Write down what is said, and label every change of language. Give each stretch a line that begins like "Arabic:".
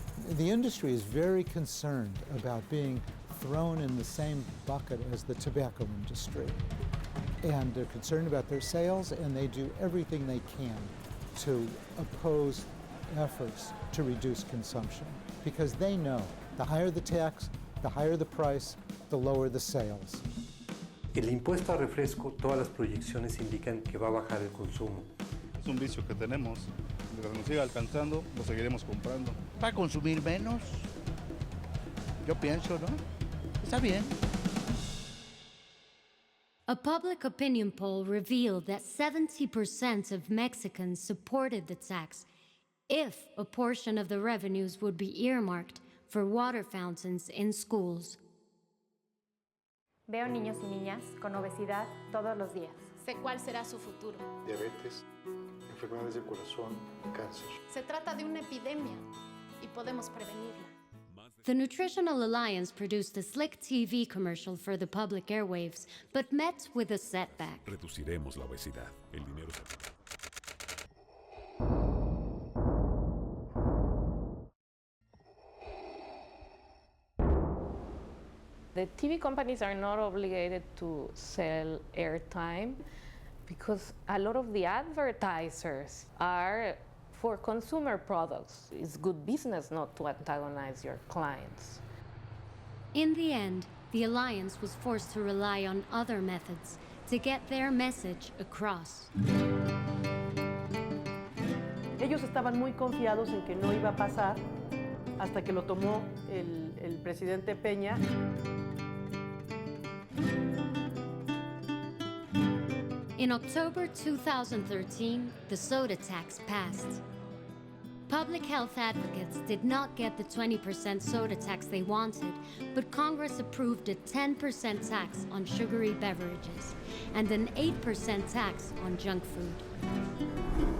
English: The industry is very concerned about being thrown in the same bucket as the tobacco industry. And they're concerned about their sales, and they do everything they can to oppose efforts to reduce consumption, because they know the higher the tax, the higher the price, the lower the sales.
Spanish: El impuesto a refresco, todas las proyecciones indican que va a bajar el consumo. Es un vicio que tenemos. Mientras nos siga alcanzando, lo seguiremos comprando. ¿Va a consumir menos? Yo pienso, ¿no? Está bien.
English: A public opinion poll revealed that 70% of Mexicans supported the tax if a portion of the revenues would be earmarked for water fountains in schools.
Spanish: Veo niños y niñas con obesidad todos los días. Sé cuál será su futuro. Diabetes, enfermedades del corazón, cáncer. Se trata de una epidemia y podemos prevenirla.
English: The Nutritional Alliance produced a slick TV commercial for the public airwaves, but met with a setback.
Spanish: Reduciremos la obesidad. El dinero se...
English: The TV companies are not obligated to sell airtime because a lot of the advertisers are for consumer products. It's good business not to antagonize your clients. In the end, the Alliance was forced to rely on other methods to get their message across.
Spanish: Ellos estaban muy confiados en que no iba a pasar hasta que lo tomó el presidente Peña.
English: In October 2013, the soda tax passed. Public health advocates did not get the 20% soda tax they wanted, but Congress approved a 10% tax on sugary beverages and an 8% tax on junk food.